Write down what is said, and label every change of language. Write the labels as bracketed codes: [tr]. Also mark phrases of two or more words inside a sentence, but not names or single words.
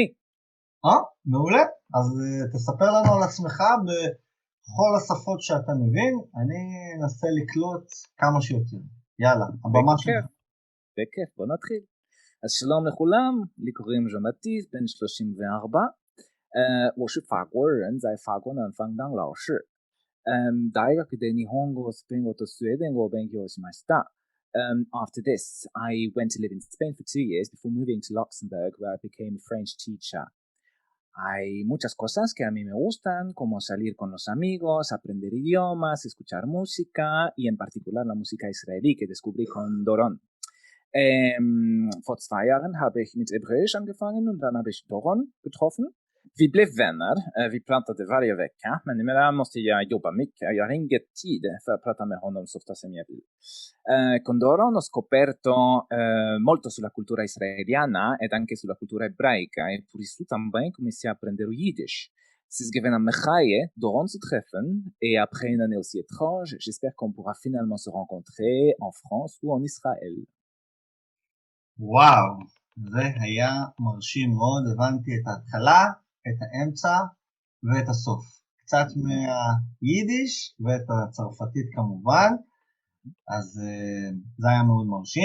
[he] מעולה. אז תספר לנו על עצמך בכל השפות שאתה מבין, אני אנסה לקלוט כמה שיותר. יאללה, הבמה שלך. בכיף, בוא נתחיל. אז שלום לכולם, לי קוראים ז'אן בטיסט, בן 34. [zh] 我是法国人，在法国南方当老师。 [ja] 大学で日本語、スペイン語とスウェーデン語を勉強しました。 [en] After this, I went to live in Spain for 2 years before moving to Luxembourg, where I became a French teacher. [es] Hay muchas cosas que a mí me gustan, como salir con los amigos, aprender idiomas, escuchar música y en particular la música israelí que descubrí con Doron. [de] Vor 2 Jahren habe ich mit Hebräisch angefangen und dann habe ich Doron getroffen. [sv] Vi blev vänner, vi pratade varje vecka, men numera måste jag jobba mycket. Jag har ingen tid för att prata med honom så ofta som jag vill. [it] Con Doron ho scoperto molto sulla cultura israeliana ed anche sulla cultura ebraica e pur su [pt] também comecei a aprender o Yiddish. [fr] C'est [de] gewesen am Mechaie, [fr] Doron [de] zu treffen [fr] et après une année aussi étrange, j'espère qu'on pourra finalement se rencontrer en France ou en Israël. [he] וואו, זה היה מרשים מאוד, הבנתי את ההתחלה, את האמצע ואת הסוף. קצת מהיידיש ואת הצרפתית כמובן, אז זה היה מאוד מרשים.